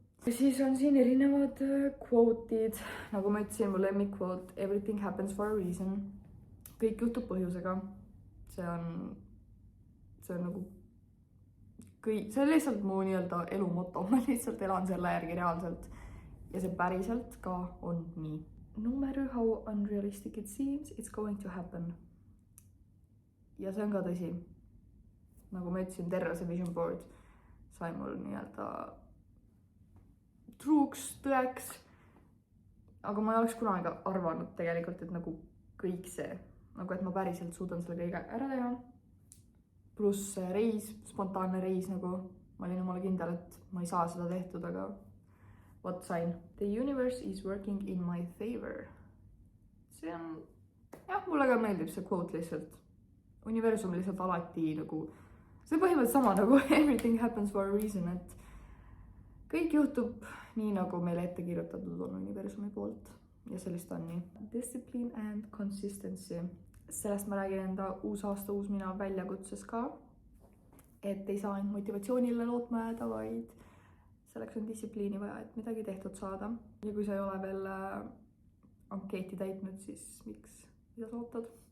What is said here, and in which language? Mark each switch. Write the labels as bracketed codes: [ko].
[et] Ja siis on siin erinevad quote'id, nagu ma ütlesin, mu lemmik quote, [en] everything happens for a reason. [et] Kõik juhtub põhjusega. See on nagu see on lihtsalt mu nii-öelda elu moto, ma lihtsalt elan selle järgi reaalselt ja see päriselt ka on nii. [en] No matter how unrealistic it seems, it's going to happen. [et] Ja see on ka tõsi. Nagu ma ütlesin, terve see vision board sai mul nii-öelda truuks, tõeks, aga ma ei oleks kunagi arvanud tegelikult, et nagu kõik see, nagu et ma päriselt suudan selle kõige ära teha. Pluss reis, spontaanne reis, nagu ma olin omale kindel, et ma ei saa seda tehtud, aga [en] what [et] sain? [en] The universe is working in my favor. [et] See on, jah, mulle ka meeldib see quote lihtsalt. Universum lihtsalt alati nagu, see on põhimõtteliselt sama nagu [en] everything happens for a reason, [et] et kõik juhtub nii, nagu meile ette kirjutatud on universumi poolt ja sellist on nii. [en] Discipline and consistency. [et] Sellest ma räägin enda uus aasta, uus mina väljakutses ka, et ei saa ainult motivatsioonile lootma jääda, vaid selleks on distsipliini vaja, et midagi tehtud saada. Ja kui sa ei ole veel ankeeti täitnud, siis miks, mida sa ootad?